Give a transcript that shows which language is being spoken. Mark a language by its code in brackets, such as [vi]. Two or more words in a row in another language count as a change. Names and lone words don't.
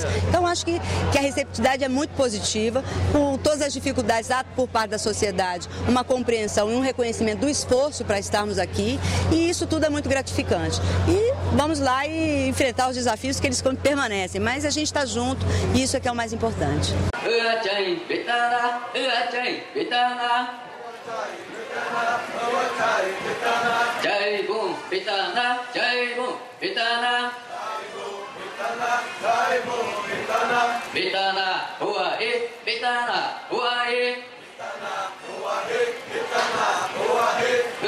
[pt] Então acho que a receptividade é muito positiva, com todas as dificuldades por parte da sociedade, uma compreensão e um reconhecimento do esforço para estarmos aqui e isso tudo é muito gratificante. E vamos lá e enfrentar os desafios que eles permanecem, mas a gente está junto e isso é que é o mais importante. Jai Bum Pitana, Jai Bum Pitana, Jai Bum Pitana, Pitana, Huahe, Pitana, Huahe, Pitana, Huahe, Pitana, Huahe.